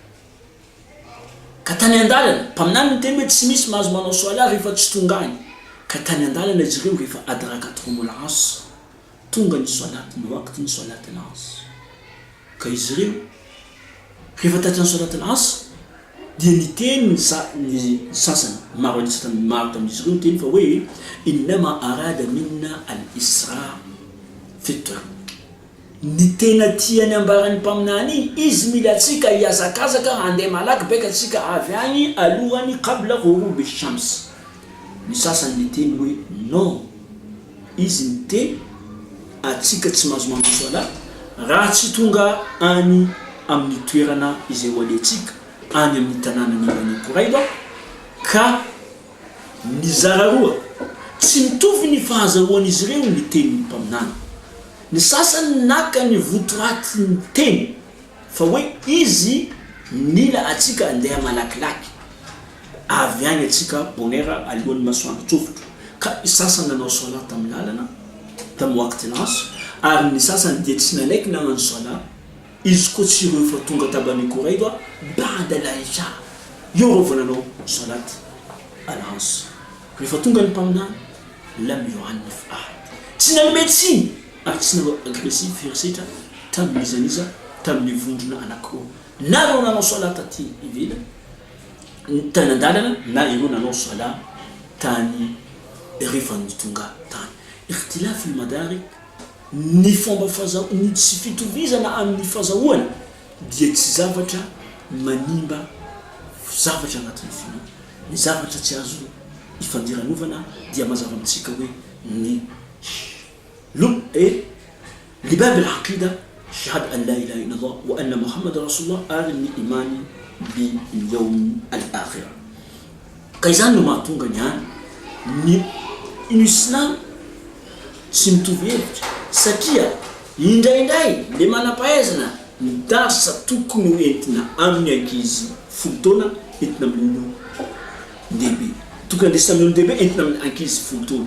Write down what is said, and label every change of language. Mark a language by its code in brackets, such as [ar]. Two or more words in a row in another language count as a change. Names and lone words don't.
[mg] Ka tany andalana mpaminany niteny hoe tsy misy mahazo manao sala rehefa tsy tonga any, ka tany andalana izy ireo rehefa [ar] أدركتهم العصر [mg] tonga ny salat ny wakty ny [ar] صلاة العصر. [mg] Ka izy ireo rehefa tatry ny [ar] صلاة العصر [mg] dia niteny ny sasany maro tamin'izy ireo niteny fa hoe [ar] إنما أراد منا الإسراع في الطريق. [mg] Ny tena tiany ambarany mpaminany izy mila atsika hiazakazaka handeha malaky beka atsika avy agny alohany [ar] قبل غروب الشمس. [mg] Ny sasany niteny hoe non, izy niteny atsika tsy mahazo manao sola raha tsy tonga any amin'ny toerana izay ho aletsika any amin'ny tanàna ny Bani Quraida ka ny zararoa tsy mitovy ny fahazahoan'izy ireo ny teny ny mpaminany. Ny sasany naka ny votoaty ny teny fa hoe izy mila atsika andeha malakilaky avy agny atsika bonera alohan'ny masoandro tsofotro ka sasany nanao sola tamin'ny lalana tamin'ny wakty laso ary ny sasany dia tsy nanaiky nagnano sola izy koa tsy ireo fa tonga ta Bani Quraida [ar] بعد العشاء [mg] eo reo vao nanao [ar] صلاة العصر. [mg] Rehefa tonga ny mpaminany [ar] لم يعنف أحد, [mg] tsy nanome tsiny ary tsy nanao agressif herisetra tamin'izaniza tamin'ny vondrona anankiroa na reo nanao sola taty ivelany tany an-dalana na ireo nanao sola tany rehefa ny tonga tany. [ar] اختلاف المدارك, [mg] ny fomba ny tsy fitovizana amin'ny fahazahoana dia tsy zavatra manimba zavatra agnatin'ny finoana. Ny zavatra tsy azo ifandiran'ovana dia mazava amintsika hoe ny [ar] لباب العقيدة شهادة أن لا إله إلا الله وأن محمد رسول الله [mg] ary ny [ar] إيمان بيوم الآخر. [mg] Ka izany no mahatonga ny islam tsy mitovy hevitra satria indraindray le manam-pahaizana ny darsa tokony entina amin'ny ankizy folo taona entina amin'ny ndehibe, tokony andesina amin'ny ndehibe entina amin'ny ankizy folo taona.